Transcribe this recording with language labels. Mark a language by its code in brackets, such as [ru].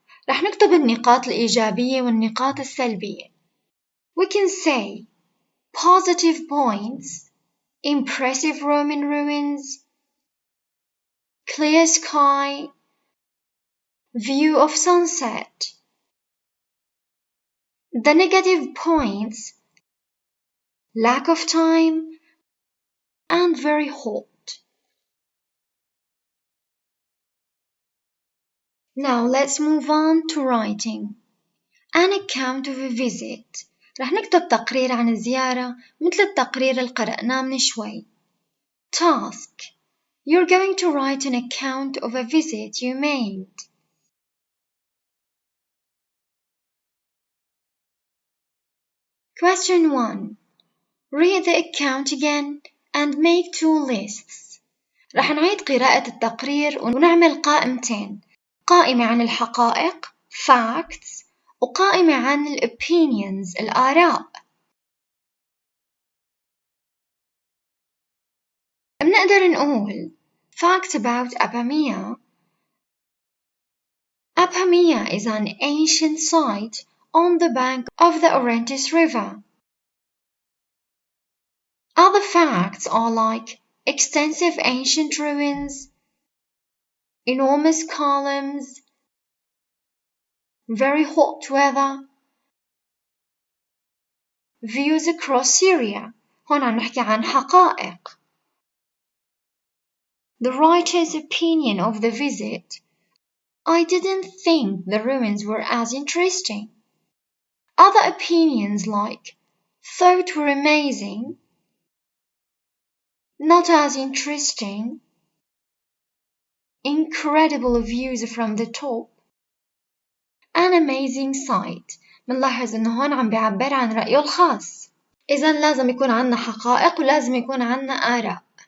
[ar] رح نكتب النقاط الإيجابية والنقاط السلبية. [en] We can say positive points, impressive Roman ruins, clear sky, view of sunset. The negative points, lack of time, and very hot. Now let's move on to writing. An account of a visit. [ar] رح نكتب تقرير عن الزيارة مثل التقرير اللي قرأناه من شوي. [en] Task. You're going to write an account of a visit you made. Question 1. Read the account again and make 2 lists. [ar] رح نعيد قراءة التقرير ونعمل قائمتين، قائمة عن الحقائق facts وقائمة عن opinions الآراء. بنقدر نقول [en] facts about Apamea. Apamea is an ancient site on the bank of the Orontes River. Other facts are like extensive ancient ruins, enormous columns, very hot weather, views across Syria. [ar] هون عم نحكي عن حقائق. [en] The writer's opinion of the visit. I didn't think the ruins were as interesting. Other opinions like thought were amazing, not as interesting, incredible views from the top, an amazing sight. [ar] منلاحظ إنه هون عم بيعبر عن رأيه الخاص. إذا لازم يكون عنا حقائق ولازم يكون عنا آراء.